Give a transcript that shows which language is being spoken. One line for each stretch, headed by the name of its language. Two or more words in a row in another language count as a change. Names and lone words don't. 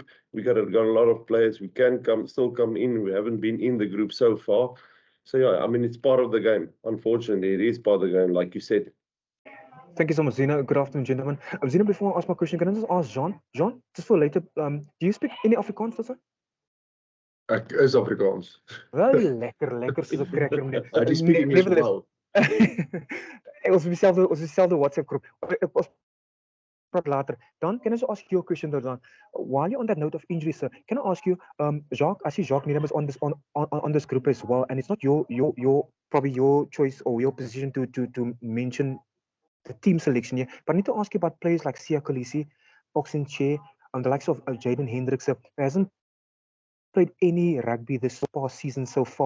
English: We got a lot of players. We can still come in. We haven't been in the group so far. So yeah, I mean, it's part of the game. Unfortunately, it is part of the game, like you said. Thank you so much, Zina. Good afternoon, gentlemen. Zina, before I ask my question, can I just ask Jean? Jean, just for later, do you speak any Afrikaans, sir?
Afrikaans: Ek is Afrikaans. Wel, lekker soos 'n cracker.
English: I speak English well.
Afrikaans: Ons dieselfde WhatsApp groep. Ons praat later.
English: Dan can I just ask you a question, Dan? While you're on that note of injuries, sir, can I ask you, Jacques? I see Jacques Needham is on this group as well, and it's not your probably your choice or your position to mention the team selection here. But I need to ask you about players like Siya Kolisi, Oxenche, the likes of Jaden Hendricks, who hasn't played any rugby this past season so far.